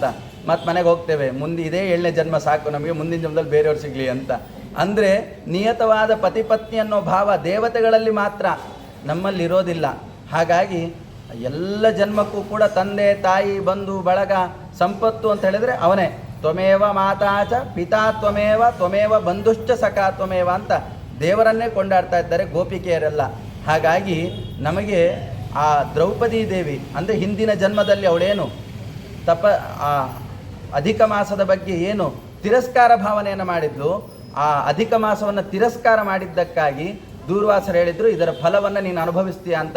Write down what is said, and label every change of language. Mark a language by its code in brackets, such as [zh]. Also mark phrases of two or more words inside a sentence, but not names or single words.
[kn] ಮತ್ತು ಮನೆಗೆ ಹೋಗ್ತೇವೆ, ಮುಂದೆ ಇದೇ 7ನೇ ಜನ್ಮ ಸಾಕು ನಮಗೆ, ಮುಂದಿನ ಜನ್ಮದಲ್ಲಿ ಬೇರೆಯವ್ರು ಸಿಗಲಿ ಅಂತ. ಅಂದರೆ ನಿಯತವಾದ ಪತಿ ಪತ್ನಿ ಅನ್ನೋ ಭಾವ ದೇವತೆಗಳಲ್ಲಿ ಮಾತ್ರ, ನಮ್ಮಲ್ಲಿ ಇರೋದಿಲ್ಲ. ಹಾಗಾಗಿ ಎಲ್ಲ ಜನ್ಮಕ್ಕೂ ಕೂಡ ತಂದೆ ತಾಯಿ ಬಂಧು ಬಳಗ ಸಂಪತ್ತು ಅಂತ ಹೇಳಿದರೆ ಅವನೇ. [sa] ತ್ವಮೇವ ಮಾತಾಚ ಪಿತಾ ತ್ವಮೇವ ತ್ವಮೇವ ಬಂಧುಶ್ಚ ಸಖಾ ತ್ವಮೇವ [kn] ಅಂತ ದೇವರನ್ನೇ ಕೊಂಡಾಡ್ತಾ ಇದ್ದಾರೆ ಗೋಪಿಕೆಯರೆಲ್ಲ. ಹಾಗಾಗಿ ನಮಗೆ ಆ ದ್ರೌಪದಿ ದೇವಿ ಅಂದರೆ ಹಿಂದಿನ ಜನ್ಮದಲ್ಲಿ ಅವಳೇನು ಅಧಿಕ ಮಾಸದ ಬಗ್ಗೆ ಏನು ತಿರಸ್ಕಾರ ಭಾವನೆಯನ್ನು ಮಾಡಿದ್ಲು, ಆ ಅಧಿಕ ಮಾಸವನ್ನು ತಿರಸ್ಕಾರ ಮಾಡಿದ್ದಕ್ಕಾಗಿ ದೂರ್ವಾಸರು ಹೇಳಿದ್ರು, ಇದರ ಫಲವನ್ನು ನೀನು ಅನುಭವಿಸ್ತೀಯ ಅಂತ.